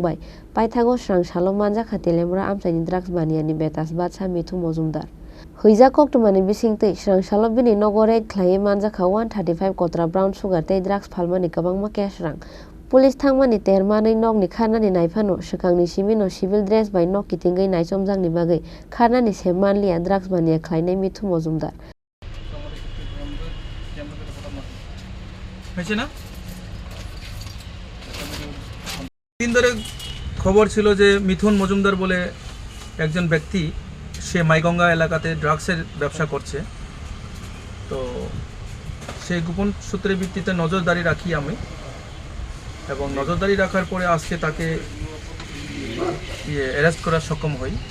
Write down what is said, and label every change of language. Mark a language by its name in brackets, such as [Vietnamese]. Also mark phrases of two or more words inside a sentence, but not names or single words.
[Kok Borok] bai paithago srangshalo Manjakha Telemura amchaini drugs Baniyani [Bangla] বেতাজ বাদশাহ [Kok Borok] Mithu Majumder Hoija koktumani bisingtei srangshalo bini nogore khlai Manjakha 135 kotra [English] brown sugar [Kok Borok] tei drugs phalmani kabangma cash rang police thangmani termanai nokni kharnani naifano swkangni simino [English] civil dress [Kok Borok] bai nok kitingai naisomjakni bagai kharnani semmanliya drugs baniya khlainai Mithu Majumder [Bangla] দিন ধরে খবর ছিল যে মিথুন মজুমদার বলে একজন ব্যক্তি সে মাইগঙ্গা এলাকাতে ড্রাগসের ব্যবসা করছে তো সেই গোপন সূত্রের ভিত্তিতে নজরদারি রাখি আমি এবং নজরদারি রাখার পরে আজকে তাকে অ্যারেস্ট করার সক্ষম হই